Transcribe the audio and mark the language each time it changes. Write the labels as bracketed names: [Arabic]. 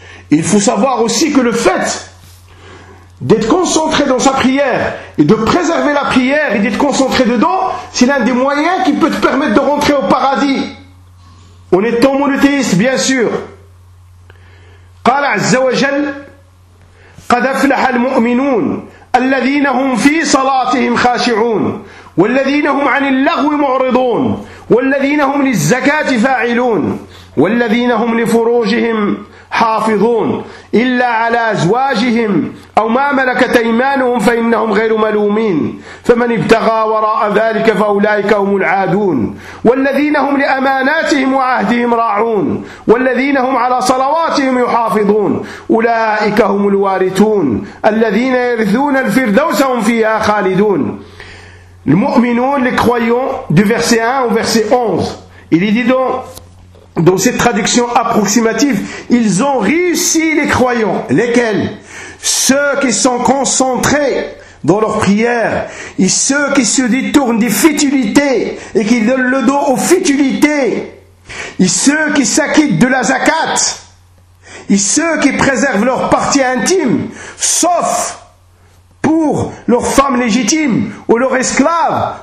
[French] Il faut savoir aussi que le fait d'être concentré dans sa prière et de préserver la prière et d'être concentré dedans, c'est l'un des moyens qui peut te permettre de rentrer au paradis. On est en monothéiste, bien sûr. [Arabic] قال عز وجل قد أفلح المؤمنون الذين هم في صلاتهم خاشعون والذين هم عن اللغو معرضون والذين هم للزكاة فاعلون والذين هم لفروجهم حافظون إلا على أزواجهم أو ما ملكت أيمانهم فإنهم غير ملومين فمن ابتغى وراء ذلك فأولئك هم العادون والذين هم لأماناتهم وعهدهم راعون والذين هم على صلواتهم يحافظون أولئك هم الوارثون الذين يرثون الفردوس هم فيها خالدون المؤمنون [French] لكويون دو فرسي 1 و فرسي 11 إلي ديدون. Dans cette traduction approximative, ils ont réussi les croyants. Lesquels ? Ceux qui sont concentrés dans leur prière et ceux qui se détournent des futilités et qui donnent le dos aux futilités et ceux qui s'acquittent de la zakat et ceux qui préservent leur partie intime sauf pour leurs femmes légitimes ou leurs esclaves.